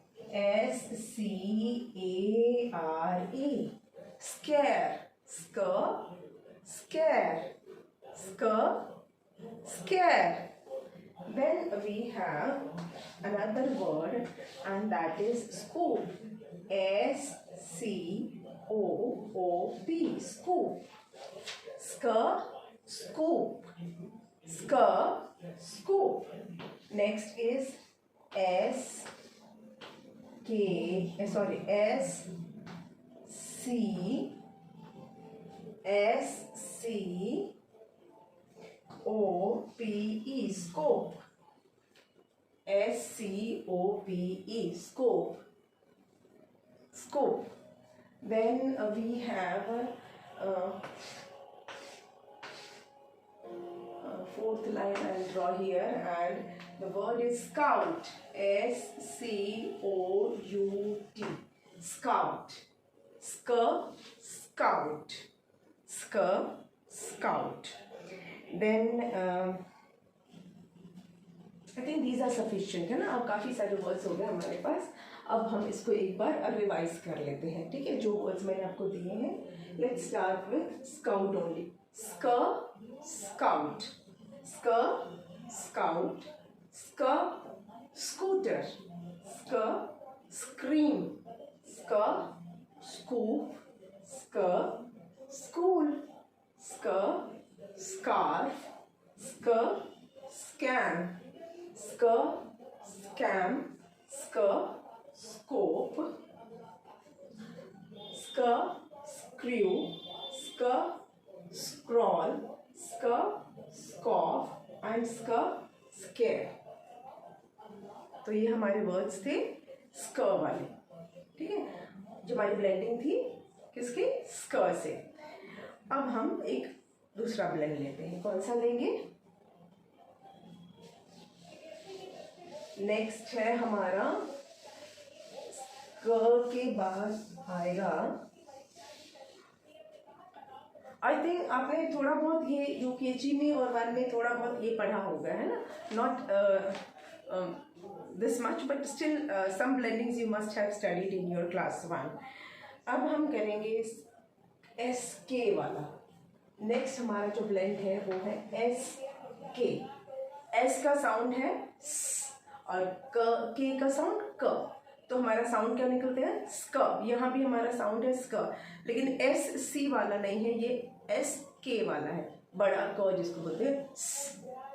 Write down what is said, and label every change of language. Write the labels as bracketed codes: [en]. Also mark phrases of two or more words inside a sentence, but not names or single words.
[en] S-C-A-R-E, scare. Sk, scare. Sk, scare. Then we have another word, and that is scoop. S-C-O-O-P, scoop. Sk, scoop. Sk, scoop. Next is S-C-O-P-E, scope. S-C-O-P-E, scope. Scope. Then we have fourth line I'll draw here, and the word is scout. S-C-O-U-T, scout. Sk, scout. Sk, scout. Then I think these are sufficient [hi] है ना. अब काफ़ी सारे वर्ड्स हो गए हमारे पास. अब हम इसको एक बार रिवाइज कर लेते हैं. ठीक है, जो वर्ड्स मैंने आपको दिए हैं. [en] let's start with scout only. sk, scout. Sk, scout. Sk, scooter. Sk, scream. Sk, scoop. Sk, school. Sk, scarf. Sk, scam. Sk, scam. Sk, scope. Sk, screw. Sk, scroll. Sk, scoff and sk, scare. [hi] तो ये हमारे वर्ड्स थे स्क वाले. ठीक है, जो हमारी ब्लेंडिंग थी किसके? स्क से. अब हम एक दूसरा ब्लेंड लेते हैं. कौन सा लेंगे? नेक्स्ट है हमारा स्क के बाद आएगा. [en] I think [hi] आपने थोड़ा बहुत ये यूकेजी में और 1 में थोड़ा बहुत ये पढ़ा होगा है ना. [en] नॉट this much, but still some blendings you must have studied in your class 1. [hi] अब हम करेंगे एस के वाला। नेक्स्ट हमारा जो ब्लेंड है वो है एस के। एस का साउंड है स और के का साउंड क, तो हमारा साउंड क्या निकलते हैं स्क। यहाँ भी हमारा साउंड है स्क, लेकिन एस सी वाला नहीं है, ये एस के वाला है, बड़ा क जिसको बोलते हैं स्क।